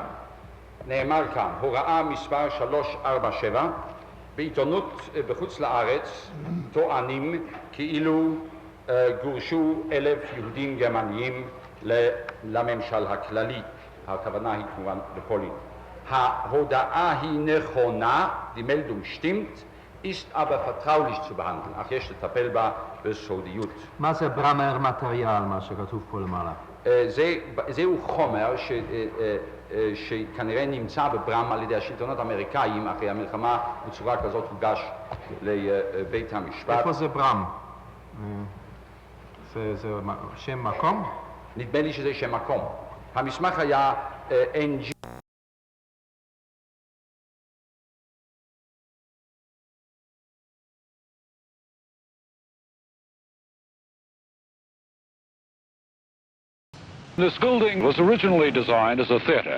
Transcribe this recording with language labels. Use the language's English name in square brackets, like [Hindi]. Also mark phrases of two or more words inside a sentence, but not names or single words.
[Hebrew] נאמר כאן, הוראה מספר 347, בעיתונות בחוץ לארץ טוענים כאילו גורשו 1,000 יהודים גרמניים לממשל הכללי. הכוונה היא כמובן לפולין. ההודעה היא נכונה, [German] die Meldung stimmt, ist aber vertraulich zu behandeln, [Hebrew] אך יש לטפל בה בסודיות. מה זה [German] Bremer Material, [Hebrew] מה שכתוב פה למעלה? זהו חומר שכנראה נמצא בברם על ידי השלטונות האמריקאים אחרי המלחמה, בצורה כזאת הוגש לבית המשפט. איפה זה ברם? זה שם מקום? נדמה לי שזה שם מקום. המסמך היה NG. [English] This building was originally designed as a theater.